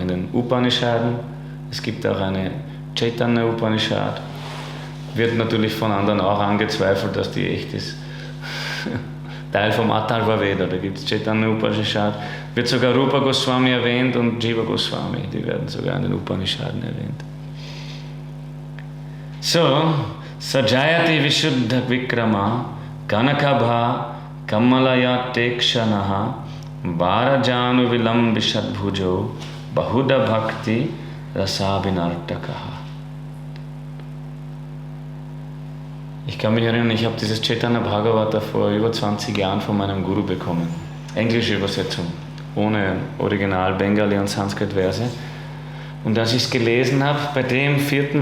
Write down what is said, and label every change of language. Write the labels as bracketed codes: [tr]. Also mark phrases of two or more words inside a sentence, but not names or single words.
[de] In den Upanishaden, es gibt auch eine Chaitanya Upanishad, wird natürlich von anderen auch angezweifelt, dass die echt ist. Teil vom Atharva Veda, da gibt es Chaitanya Upanishad, wird sogar Rupa Goswami erwähnt und Jiva Goswami, die werden sogar in den Upanishaden erwähnt. So, [sa] सजयति विशुद्ध विक्रम कनकाभ कमलाय तेक्षणः वरजानु विलम् विषड्भुजो बहुधा भक्ति रसाभिनर्तकः. [de] Ich kann mich erinnern, ich habe dieses Chaitanya Bhagavata vor über 20 Jahren von meinem Guru bekommen. Englische Übersetzung, ohne Original Bengali und Sanskrit-Verse. Und als ich es gelesen habe, bei dem 4.